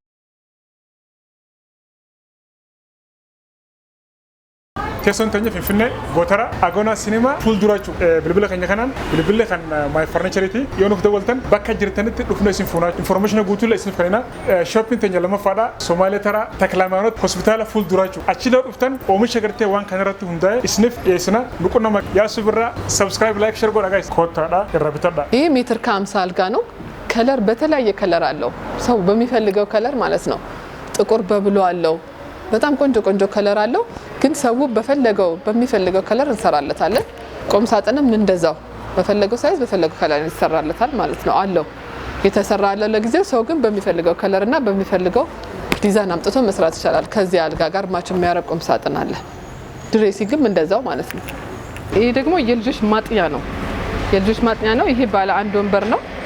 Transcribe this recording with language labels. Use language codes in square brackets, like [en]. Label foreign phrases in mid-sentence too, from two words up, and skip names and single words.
[om] Teessoon tanya Finfinnee Gootara Agoonaa Sinimaa fuulduraachuu bilbila keenya kanaan bilbilli kan My Furniture yoo nuuf daawwaltan bakka jirtanitti dhufnee isin fuunaa information guutuu isiniif kanina shopping tanya lammaffaadha Somaaliyaa Taraa Taklamaanot hospitaala fuulduraachuu achi laa dhuftan oomisha gartee waan kanarratti hundaa'e isiniif dhiyeessina nuqunnama yaasuu birraa [en] subscribe like share [om] godha guys kottaadha irra bitadha. [am] ይህ ሜትር ከ50 አልጋ ነው። ከለር በተለያየ ከለር አለው ሰው በሚፈልገው ከለር ማለት ነው። ጥቁር በብሉ አለው በጣም ቆንጆ ከለር አለው ግን ሰው በሚፈልገው ከለር እንሰራለታለን ቆም ሳጥንም እንደዛው በፈለገው ሳይዝ በፈለገው ከለር ይሰራለታል ማለት ነው አለው የተሰራ አለ ለጊዜው ሰው ግን በሚፈልገው ከለርና በሚፈልገው ዲዛይን አምጥቶ መስራት ይችላል ከዚህ አልጋ ጋር ማች የሚያረቅ ቆም ሳጥን አለ ድሬሲንግም እንደዛው ማለት ነው ይሄ ደግሞ የልጆች ማጥኛ ነው ይሄ ባለ አንድ ወንበር ነው